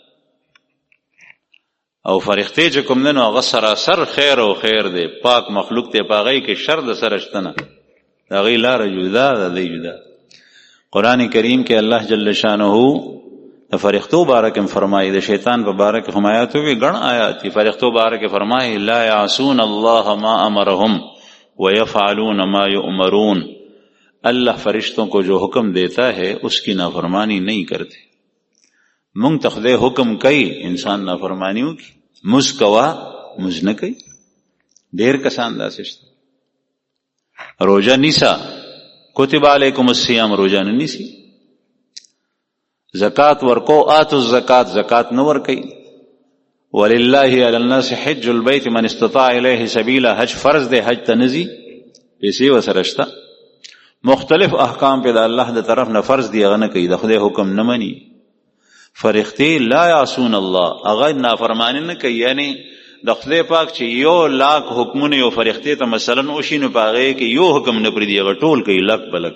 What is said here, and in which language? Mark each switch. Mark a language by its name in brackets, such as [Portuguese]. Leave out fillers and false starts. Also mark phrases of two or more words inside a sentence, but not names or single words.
[Pashto] او فرښتې چې کوم دی نو هغه سراسر خیر او خیر دی، پاک مخلوق دی، په هغه کې شر د سره شته نه. د هغې لاره جدا ده، دی جدا. قرآن کریم کې الله [Arabic] جل شانه [Pashto] د فرښتو باره کې فرمایي، د شیطان په باره کې هم آیات وي، ګڼ آیات دي. فرښتو باره کې فرمایي [Arabic] لا یعصون الله ما امرهم ویفعلون ما یؤمرون. [Urdu] اللہ فرشتوں کو جو حکم دیتا ہے اس کی نافرمانی نہیں کرتے. [Pashto] مونږ ته خدای حکم کوي، انسان نافرمانی وکړي. مز کوا، مز نه کوي. ډېر کسان داسې شته. روژه نیسه، [Arabic] کتب علیکم الصیام، [Pashto] روژه نه نیسي. زکات ورکو، [Arabic] آتو الزکات، [Pashto] زکات نه ورکوي. [Arabic] ولله علی الناس حج البیت من استطاع الیه سبیلا، [Pashto] حج فرض دی، حج ته نه ځي، پیسې ورسره شته. مختلف احکام په د الله د طرف نه فرض دی، هغه نه کوي، د خدای حکم نه مني. فرښتې [Arabic] لا یعصون الله، [Pashto] هغه نافرمانی نه کوي. یعنی د خدای پاک چې 1,00,000 حکمونه یو فرښتې ته مثلا وشي نو په هغې کې یو حکم نه پرېږدي، هغه ټول کوي، لک بلک.